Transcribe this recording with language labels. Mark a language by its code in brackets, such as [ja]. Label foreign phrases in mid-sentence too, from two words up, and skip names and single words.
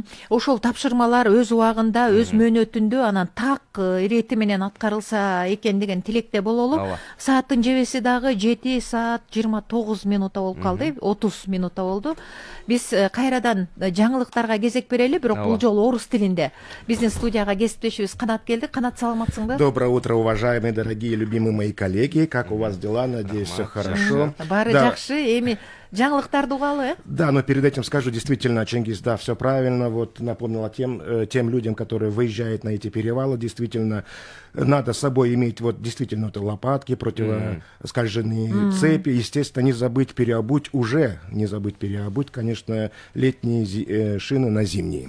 [ky] Ошол тапшырмалар өз убагында, өз мөөнөтүндө анан так ирети менен аткарылса экен деген тилекте бололу. Сааттын жебеси дагы 7 саат 29 минута болуп калды, 30 минута болду. Биз кайрадан жаңылыктарга кезек берели, бирок бул жолу орус тилинде. Биздин студияга кесиптешибиз Канат келди. Канат, саламатсыңбы? [ru] Доброе утро, уважаемые, дорогие, любимые мои коллеги. Как у вас дела? Надеюсь, все хорошо. [ky] Баары жакшы, эми жаңылыктарды угалы. [ru] Да, но перед этим скажу, действительно, Чингис, да, все правильно. Вот напомнила тем людям, которые выезжают на эти перевалы, действительно, надо с собой иметь вот действительно вот лопатки, противоскольженные цепи, естественно, не забыть переобуть, конечно, летние шины на зимние.